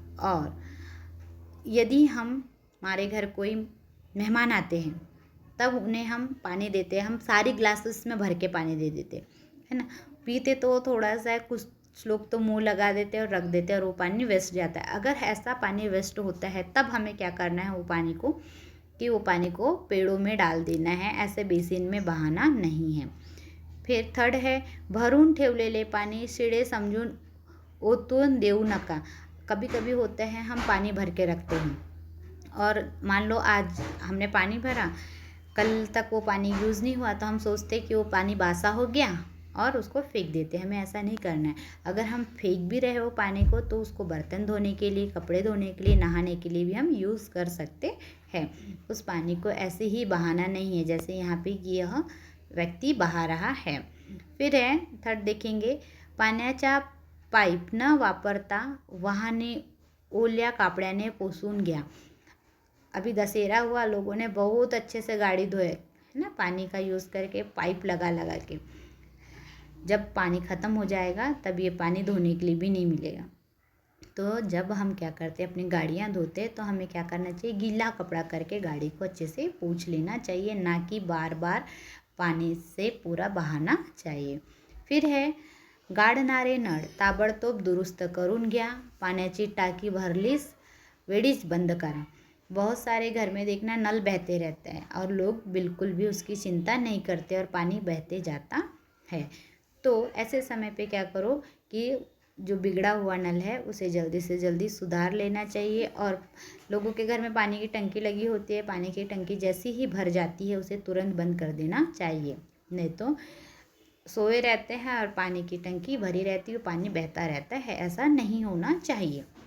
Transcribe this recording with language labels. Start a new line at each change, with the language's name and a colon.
Hindi: और यदि हमारे घर कोई मेहमान आते हैं तब उन्हें हम पानी देते हैं, हम सारी ग्लासेस में भर के पानी दे देते है ना। पीते तो थोड़ा सा है, कुछ लोग तो मुंह लगा देते हैं और रख देते हैं और वो पानी वेस्ट जाता है। अगर ऐसा पानी वेस्ट होता है तब हमें क्या करना है, वो पानी को पेड़ों में डाल देना है, ऐसे बेसिन में बहाना नहीं है। फिर थर्ड है,
Marathi: भरून ठेवलेले पाणी शिळे समजून ओतून देऊ नका।
Hindi: कभी कभी होता है हम पानी भर के रखते हैं और मान लो आज हमने पानी भरा, कल तक वो पानी यूज़ नहीं हुआ तो हम सोचते कि वो पानी बासा हो गया और उसको फेंक देते हैं। हमें ऐसा नहीं करना है। अगर हम फेंक भी रहे हो पानी को तो उसको बर्तन धोने के लिए, कपड़े धोने के लिए, नहाने के लिए भी हम यूज़ कर सकते हैं। उस पानी को ऐसे ही बहाना नहीं है जैसे यहाँ पे यह व्यक्ति बहा रहा है। फिर है थर्ड देखेंगे,
Marathi: पाण्याचा पाईप न वापरता वाहने ओल्या कापड्याने पुसून घ्या।
Hindi: अभी दशहरा हुआ, लोगों ने बहुत अच्छे से गाड़ी धोए है ना, पानी का यूज़ करके पाइप लगा लगा के। जब पानी ख़त्म हो जाएगा तब ये पानी धोने के लिए भी नहीं मिलेगा। तो जब हम क्या करते हैं, अपनी गाड़ियाँ धोते हैं तो हमें क्या करना चाहिए, गीला कपड़ा करके गाड़ी को अच्छे से पोंछ लेना चाहिए, ना कि बार बार पानी से पूरा बहाना चाहिए। फिर है,
Marathi: गाडणारे नळ ताबडतोब दुरुस्त करून घ्या। पाण्याची टाकी भरलीस वेळीच बंद करा।
Hindi: बहुत सारे घर में देखना नल बहते रहता है और लोग बिल्कुल भी उसकी चिंता नहीं करते और पानी बहते जाता है। तो ऐसे समय पे क्या करो कि जो बिगड़ा हुआ नल है उसे जल्दी से जल्दी सुधार लेना चाहिए। और लोगों के घर में पानी की टंकी लगी होती है, पानी की टंकी जैसी ही भर जाती है उसे तुरंत बंद कर देना चाहिए, नहीं तो सोए रहते हैं और पानी की टंकी भरी रहती है, पानी बहता रहता है, ऐसा नहीं होना चाहिए।